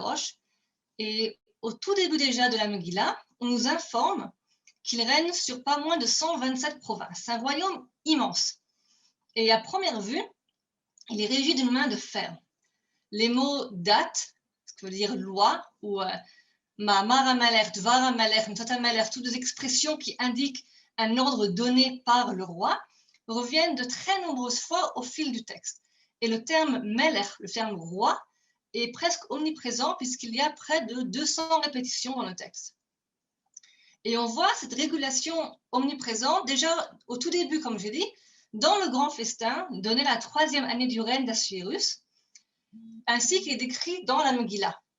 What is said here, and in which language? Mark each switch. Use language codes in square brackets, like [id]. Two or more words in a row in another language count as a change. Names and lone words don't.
[fr] Et au tout début déjà de la Megillah, on nous informe qu'il règne sur pas moins de 127 provinces. C'est un royaume immense. Et à première vue, il est régi d'une main de fer. Les mots date, ce qui veut dire loi, ou [he] מאמר המלך דבר המלך מצות המלך, [fr] toutes des expressions qui indiquent un ordre donné par le roi, reviennent de très nombreuses fois au fil du texte. Et le terme melech, le terme roi, est presque omniprésent puisqu'il y a près de 200 répétitions dans le texte. Et on voit cette régulation omniprésente déjà au tout début, comme j'ai dit, dans le grand festin donné la 3e année du règne d'Assuérus, ainsi qu'il est décrit dans la Megillah.